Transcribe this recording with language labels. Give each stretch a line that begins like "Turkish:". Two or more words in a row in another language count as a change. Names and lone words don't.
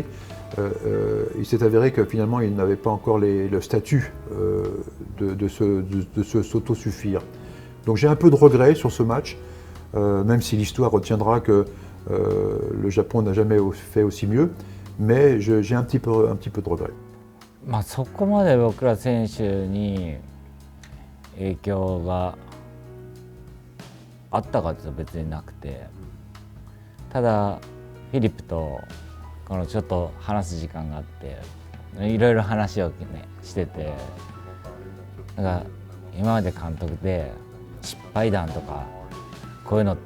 French: Il s'est avéré que finalement, ils n'avaient pas encore le statut de s'autosuffire. Donc j'ai un peu de regret sur ce match, même si l'histoire retiendra que le Japon n'a jamais fait aussi mieux, mais j'ai un petit peu de regret.
Japanese: まあそこまで僕ら選手に影響があったかというと別になくて、ただフィリップとこのちょっと話す時間があっていろいろ話を、ね、してて、なんか今まで監督で失敗談とかこういうのって